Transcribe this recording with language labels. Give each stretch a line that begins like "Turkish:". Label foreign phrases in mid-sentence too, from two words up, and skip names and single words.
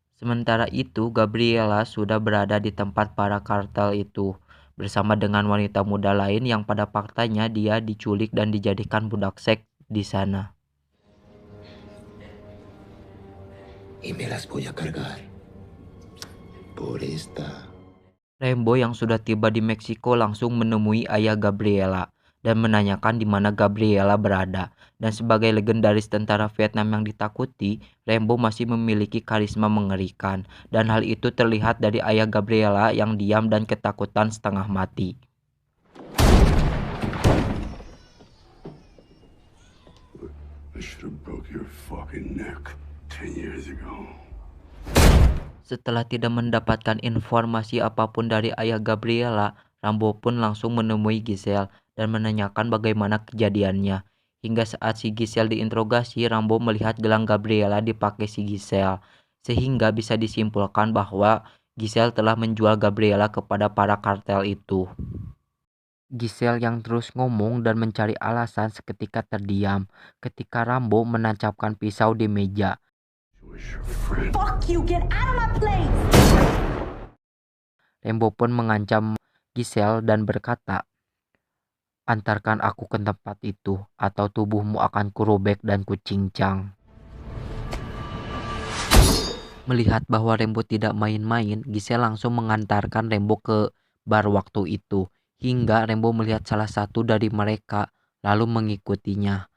Indonesian: Sementara itu, Gabriela sudah berada di tempat para kartel itu, bersama dengan wanita muda lain yang pada faktanya dia diculik dan dijadikan budak seks di sana.
Spanish: Y me las voy a cargar por esta.
Indonesian: Rembo yang sudah tiba di Meksiko langsung menemui ayah Gabriela dan menanyakan di mana Gabriela berada. Dan sebagai legendaris tentara Vietnam yang ditakuti, Rembo masih memiliki karisma mengerikan. Dan hal itu terlihat dari ayah Gabriela yang diam dan ketakutan setengah mati.
English: I should have broke your fucking neck 10 years ago.
Indonesian: Setelah tidak mendapatkan informasi apapun dari ayah Gabriela, Rambo pun langsung menemui Giselle dan menanyakan bagaimana kejadiannya. Hingga saat si Giselle diinterogasi, Rambo melihat gelang Gabriela dipakai si Giselle. Sehingga bisa disimpulkan bahwa Giselle telah menjual Gabriela kepada para kartel itu. Giselle yang terus ngomong dan mencari alasan seketika terdiam ketika Rambo menancapkan pisau di meja.
English: Fuck you, get out of my place!
Indonesian: Rembo pun mengancam Giselle dan berkata, "Antarkan aku ke tempat itu, atau tubuhmu akan kurobek dan kucincang." Melihat bahwa Rembo tidak main-main, Giselle langsung mengantarkan Rembo ke bar waktu itu, hingga Rembo melihat salah satu dari mereka, lalu mengikutinya.